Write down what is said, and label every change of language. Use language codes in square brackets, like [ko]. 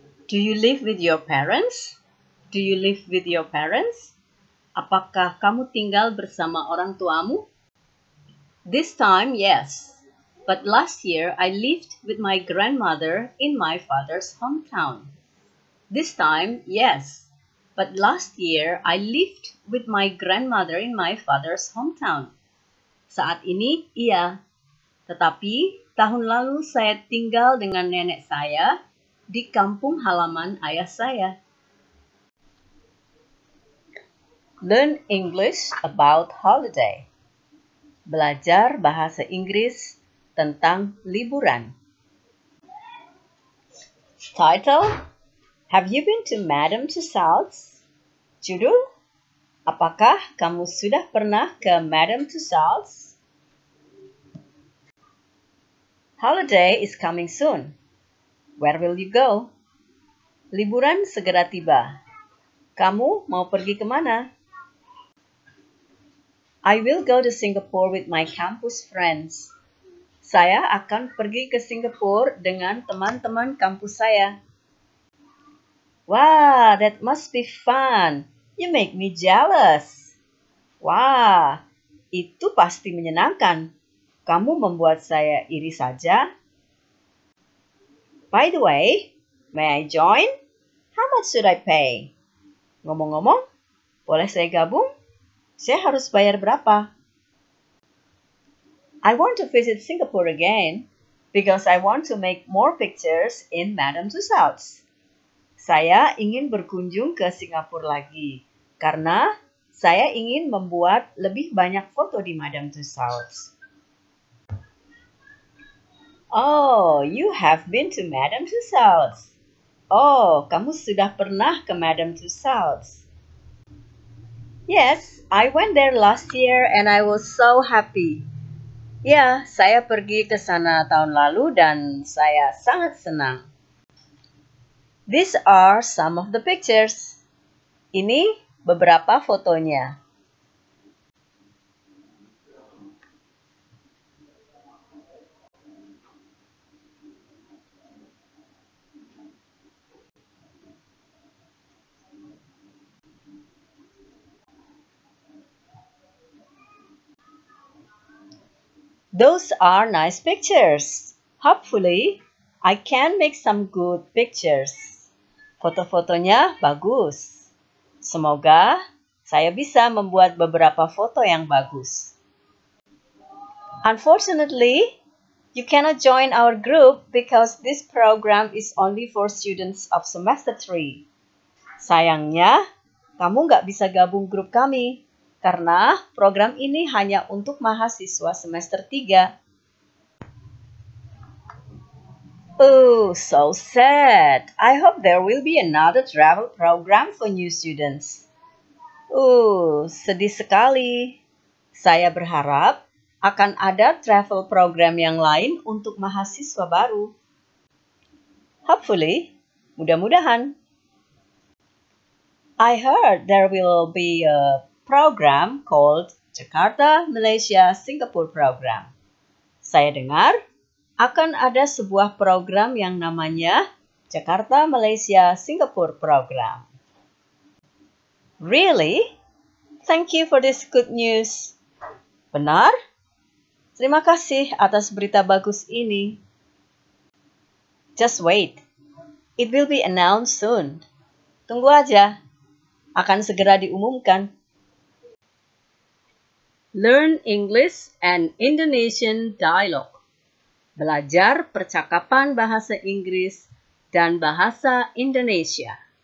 [en] Do you live with your parents? Do you live with your parents? [id] Apakah kamu tinggal bersama orang tuamu? [en] This time, yes. But last year, I lived with my grandmother in my father's hometown. This time, yes. But last year, I lived with my grandmother in my father's hometown. [id] Saat ini, iya. Tetapi, tahun lalu saya tinggal dengan nenek saya di kampung halaman ayah saya. [en] Learn English about holiday. [id] Belajar bahasa Inggris tentang liburan. [en] Title: Have you been to Madame Tussauds? [id] Judul: Apakah kamu sudah pernah ke Madame Tussauds? [en] Holiday is coming soon. Where will you go? [id] Liburan segera tiba. Kamu mau pergi kemana? [en] I will go to Singapore with my campus friends. [id] Saya akan pergi ke Singapura dengan teman-teman kampus saya. [en] Wow, that must be fun. You make me jealous. [id] Wah, itu pasti menyenangkan. Kamu membuat saya iri saja. [en] By the way, may I join? How much should I pay? [id] Ngomong-ngomong, boleh saya gabung? Saya harus bayar berapa? [en] I want to visit Singapore again because I want to make more pictures in Madame Tussauds. [id] Saya ingin berkunjung ke Singapura lagi karena saya ingin membuat lebih banyak foto di Madame Tussauds. [en] Oh, you have been to Madame Tussauds. [id] Oh, kamu sudah pernah ke Madame Tussauds. [en] Yes, I went there last year and I was so happy. [id] Ya, saya pergi ke sana tahun lalu dan saya sangat senang. [en] These are some of the pictures. [id] Ini beberapa fotonya. [en] Those are nice pictures. Hopefully, I can make some good pictures. [id] Foto-fotonya bagus. Semoga saya bisa membuat beberapa foto yang bagus. [en] Unfortunately, you cannot join our group because this program is only for students of semester 3. [id] Sayangnya, kamu nggak bisa gabung grup kami, karena program ini hanya untuk mahasiswa semester 3. [en] Oh, so sad. I hope there will be another travel program for new students. [id] Sedih sekali. Saya berharap akan ada travel program yang lain untuk mahasiswa baru. [en] Hopefully, [id] mudah-mudahan. [en] I heard there will be a program called Jakarta, Malaysia, Singapore Program. [id] Saya dengar akan ada sebuah program yang namanya Jakarta, Malaysia, Singapore Program. [en] Really? Thank you for this good news. [id] Benar? Terima kasih atas berita bagus ini. [en] Just wait. It will be announced soon. [id] Tunggu aja. Akan segera diumumkan. [en] Learn English and Indonesian Dialogue. [id] Belajar percakapan bahasa Inggris dan bahasa Indonesia.